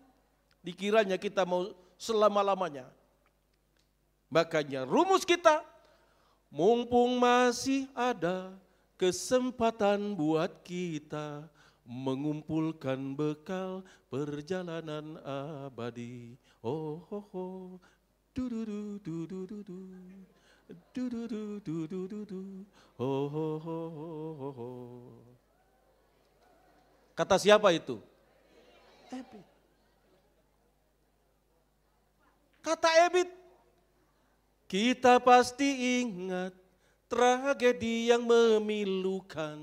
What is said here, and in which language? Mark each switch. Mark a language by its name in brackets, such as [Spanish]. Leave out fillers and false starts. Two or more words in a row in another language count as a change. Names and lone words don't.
[Indonesian] Dikiranya kita mau selama-lamanya. Makanya rumus kita, mumpung masih ada kesempatan buat kita mengumpulkan bekal perjalanan abadi. Oh, oh, oh. Du-du-du, du-du-du-du. Du-du-du-du-du-du. Oh, oh, oh, oh, oh. Kata siapa itu? Ebit. Kata Ebit. Kita pasti ingat tragedi yang memilukan.